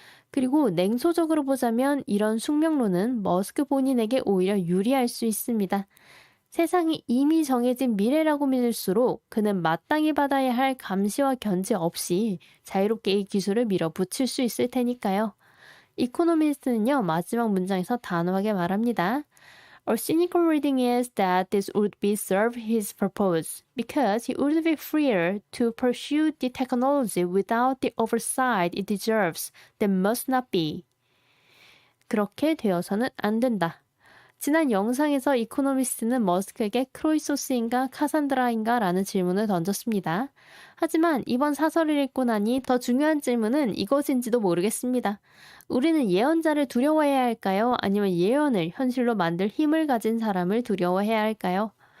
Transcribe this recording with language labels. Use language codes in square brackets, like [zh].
[ko] 그리고 냉소적으로 보자면 이런 숙명론은 머스크 본인에게 오히려 유리할 수 있습니다. 세상이 이미 정해진 미래라고 믿을수록 그는 마땅히 받아야 할 감시와 견제 없이 자유롭게 이 기술을 밀어붙일 수 있을 테니까요. 이코노미스트는요, 마지막 문장에서 단호하게 말합니다. [en] A cynical reading is that this would be serve his purpose, because he would be freer to pursue the technology without the oversight it deserves that must not be. [ko] 그렇게 되어서는 안 된다. 지난 영상에서 이코노미스트는 머스크에게 크로이소스인가 카산드라인가 라는 질문을 던졌습니다. 하지만 이번 사설을 읽고 나니 더 중요한 질문은 이것인지도 모르겠습니다. 우리는 예언자를 두려워해야 할까요? 아니면 예언을 현실로 만들 힘을 가진 사람을 두려워해야 할까요?